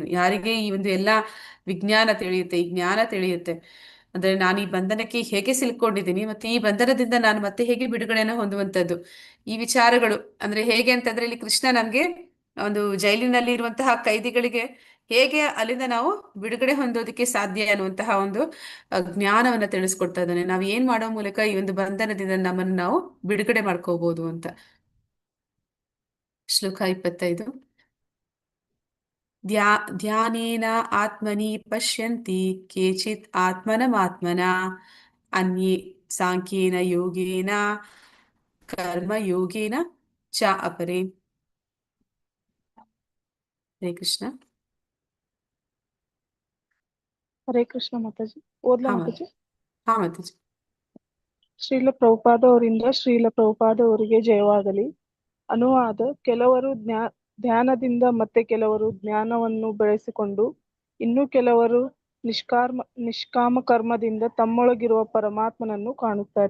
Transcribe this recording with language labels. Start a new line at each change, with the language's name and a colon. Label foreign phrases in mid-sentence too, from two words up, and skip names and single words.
Kannada: ಯಾರಿಗೆ ಈ ಒಂದು ಎಲ್ಲಾ ವಿಜ್ಞಾನ ತಿಳಿಯುತ್ತೆ, ಈ ಜ್ಞಾನ ತಿಳಿಯುತ್ತೆ, ಅಂದ್ರೆ ನಾನು ಈ ಬಂಧನಕ್ಕೆ ಹೇಗೆ ಸಿಲ್ಕೊಂಡಿದ್ದೀನಿ, ಮತ್ತೆ ಈ ಬಂಧನದಿಂದ ನಾನು ಮತ್ತೆ ಹೇಗೆ ಬಿಡುಗಡೆಯನ್ನು ಹೊಂದುವಂಥದ್ದು, ಈ ವಿಚಾರಗಳು ಅಂದ್ರೆ ಹೇಗೆ ಅಂತಂದ್ರೆ ಇಲ್ಲಿ ಕೃಷ್ಣ ನಮ್ಗೆ ಒಂದು ಜೈಲಿನಲ್ಲಿ ಇರುವಂತಹ ಕೈದಿಗಳಿಗೆ ಹೇಗೆ ಅಲ್ಲಿಂದ ನಾವು ಬಿಡುಗಡೆ ಹೊಂದೋದಕ್ಕೆ ಸಾಧ್ಯ ಅನ್ನುವಂತಹ ಒಂದು ಜ್ಞಾನವನ್ನ ತಿಳಿಸ್ಕೊಡ್ತಾ ಇದ್ದಾನೆ. ನಾವ್ ಏನ್ ಮಾಡೋ ಮೂಲಕ ಈ ಒಂದು ಬಂಧನದಿಂದ ನಮ್ಮನ್ನು ನಾವು ಬಿಡುಗಡೆ ಮಾಡ್ಕೋಬಹುದು ಅಂತ. ಶ್ಲೋಕ 25.
Sanskrit: ಧ್ಯಾನೇನ ಆತ್ಮನಿ ಪಶ್ಯಂತಿ ಕೇಚಿತ್ ಆತ್ಮನಮಾತ್ಮನ ಅನ್ಯೇ ಸಾಂಖ್ಯೇನ ಯೋಗೇನ ಕರ್ಮ ಯೋಗೇನ ಚ ಅಪರೇ.
Kannada: ಹರೇ ಕೃಷ್ಣ. ಹರೇ ಕೃಷ್ಣ ಮಾತಾಜಿ. ಓದ್ಲಾ ಮಾತಾಜಿ? ಹಾ ಮಾತಾಜಿ. ಶ್ರೀಲ ಪ್ರಭುಪಾದ ಅವರಿಂದ ಶ್ರೀಲ ಪ್ರಭುಪಾದ ಅವರಿಗೆ ಜಯವಾಗಲಿ. ಅನುವಾದ: ಕೆಲವರು ಧ್ಯಾನದಿಂದ ಮತ್ತೆ ಕೆಲವರು ಜ್ಞಾನವನ್ನು ಬೆಳೆಸಿಕೊಂಡು ಇನ್ನು ಕೆಲವರು ನಿಷ್ಕಾಮ ಕರ್ಮದಿಂದ ತಮ್ಮೊಳಗಿರುವ ಪರಮಾತ್ಮನನ್ನು ಕಾಣುತ್ತಾರೆ.